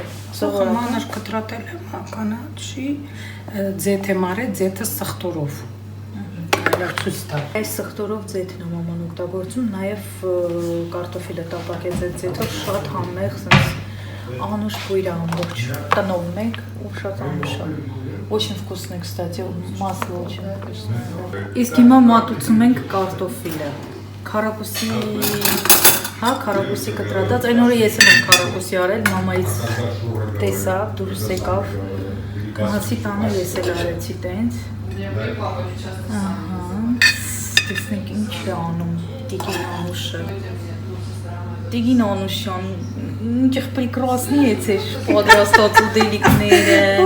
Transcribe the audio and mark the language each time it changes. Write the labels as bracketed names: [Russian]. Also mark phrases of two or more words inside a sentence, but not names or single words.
[Armenian] Սոխը մանր կտրատել եմ, կանաչի, ձեթ եմ արել, ձեթը սխտորով։ Այլացույց տա։ Այս սխտորով ձեթն եմ աման օգտագործում, նաև կարտոֆիլը տապակեց այդ ձեթով շատ համեղ, սենց անուշ բույր է ամբողջ, տնով մենք ու շատ անուշ է։ [Russian] Очень вкусный, кстати, масло очень [Armenian] вкусное։ Իսկ հիմա մատուցում ենք կարտոֆիլը։ Քարակուսի, հա, քարակուսի կտրատած, այն օրը ես եմ քարակուսի արել, մամայից տեսա, դուրս եկավ։ Գնացի տանը ես էլ արեցի տենց։ Ահա, տեսնենք ինչ է անում Տիգին Անուշը։ Տիգին Անուշյան, ինչ прекрасные պատրաստած ուտելիքները։